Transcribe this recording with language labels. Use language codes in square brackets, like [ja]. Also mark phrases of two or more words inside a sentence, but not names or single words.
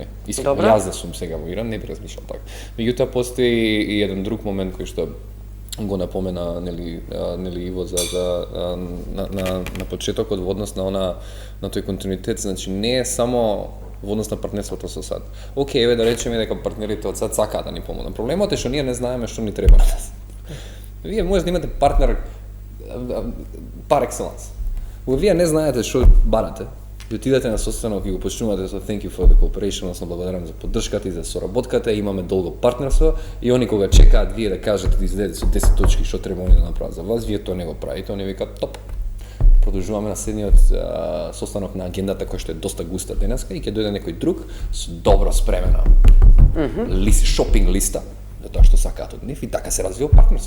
[mk] Искрено, јас да сум сега во Иран, не би размислил така. Меѓутоа постои и еден друг момент кој што го напомена нели Иво на почетокот во однос на тој континуитет, значи не е само во однос на партнерството со САД. Океј, еве да речеме дека партнерите од САД сакаат да ни помогнат. Проблемот е што ние не знаеме што ни треба на нас. Вие може да имате партнер [fr] par excellence. [mk] Вие не знаете што барате. Ви отидете на состанок и го почнувате со [en] thank you for the cooperation, [mk] односно благодарам за поддршката и за соработката, имаме долго партнерство и они кога чекаат вие да кажете да излезете со 10 точки што треба они да направат за вас, вие тоа не го правите, они викаат топ. Продолжуваме на следниот состанок на агендата која што е доста густа денеска и ќе дојде некој друг со добро спремена шопинг листа за тоа што сакаат од нив и така се развива партнерство.